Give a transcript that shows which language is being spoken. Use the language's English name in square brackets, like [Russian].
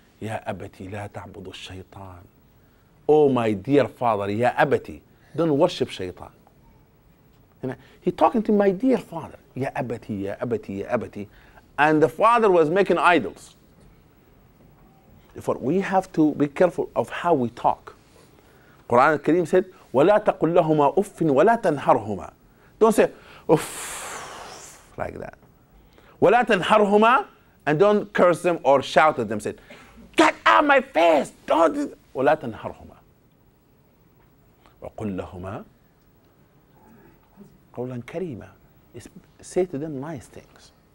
[Arabic] Ya abati la ta'budu shaytan. [English] Oh my dear father, ya abati, don't worship shaytan. You know, he talking to my dear father. [Arabic] Ya abati, ya abati, ya abati. [English] And the father was making idols. Therefore, we have to be careful of how we talk. [Arabic] Qur'an al-Kareem said, وَلَا تَقُلْ لَهُمَا أُفٍّ وَلَا تَنْهَرْهُمَا. [English] Don't say, uff, like that. [Arabic] وَلَا تَنْهَرْهُمَا, [English] and don't curse them or shout at them. Say, get out of my face. Don't. [Arabic] وَلَا تَنْهَرْهُمَا. وَقُلْ لَهُمَا قَوْلًا كَرِيمًا. [English] Say to them nice things.